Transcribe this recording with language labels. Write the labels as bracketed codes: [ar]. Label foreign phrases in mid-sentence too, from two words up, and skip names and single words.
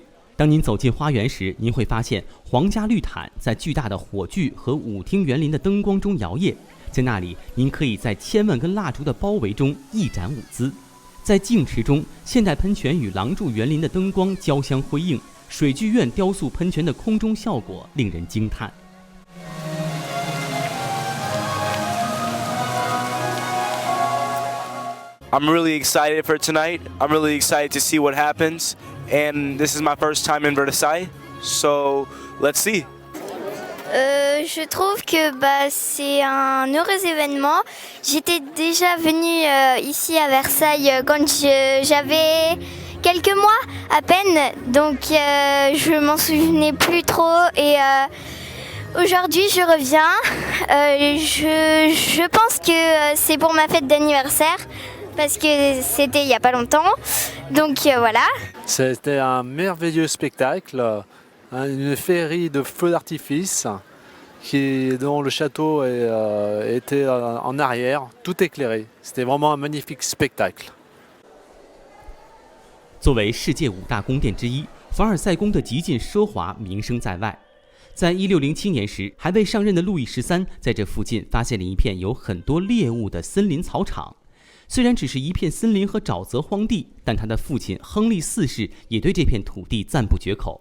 [zh] 当您走进花园时，您会发现皇家绿毯在巨大的火炬和舞厅园林的灯光中摇曳。在那里，您可以在千万根蜡烛的包围中一展舞姿。在镜池中，现代喷泉与廊柱园林的灯光交相辉映，水剧院雕塑喷泉的空中效果令人惊叹。 [en] I'm really excited for tonight. I'm really excited to see what happens. And this is my first time in Versailles. So let's see. [fr] Je trouve que c'est un heureux événement. J'étais déjà venue ici à Versailles quand j'avais quelques mois à peine. Donc je m'en souvenais plus trop. Et aujourd'hui je reviens. Je pense que c'est pour ma fête d'anniversaire.Parce que c'était il n'y a pas longtemps. Donc voilà. C'était un merveilleux spectacle, une féerie de feux d'artifice dont le château était en arrière, tout éclairé. C'était vraiment un magnifique spectacle. [zh] 作为世界5大宫殿之一，凡尔赛宫的极尽奢华名声在外。在1607年时，还未上任的路易13在这附近发现了一片有很多猎物的森林草场。虽然只是一片森林和沼泽荒地，但他的父亲亨利4世也对这片土地赞不绝口。